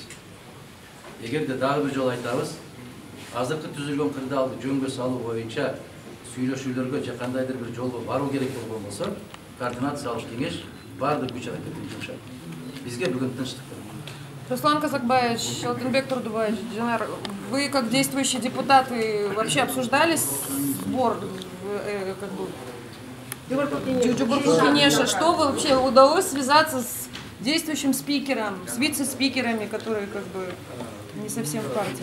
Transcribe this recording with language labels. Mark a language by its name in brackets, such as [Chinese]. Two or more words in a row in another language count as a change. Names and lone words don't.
[Kyrgyz] Эгерде дагы бир жолу айтабыз, азыркы түзүлгөн кырдаалды жөнгө салуу боюнча сүйлөшүүлөргө же кандайдыр бир жолго баруу керек болгон болсо, координациялык кеңеш баардык күч аракетин жумшат. Бизге бүгүн тынчтык. [Russian] Руслан Казакбаевич, Алтынбек Турдубаевич, Жанар, вы как действующие депутаты вообще обсуждали сбор Джугурту-Кенеша? Что вы вообще удалось связаться с действующим спикером, с вице-спикерами, которые как бы не совсем в партии?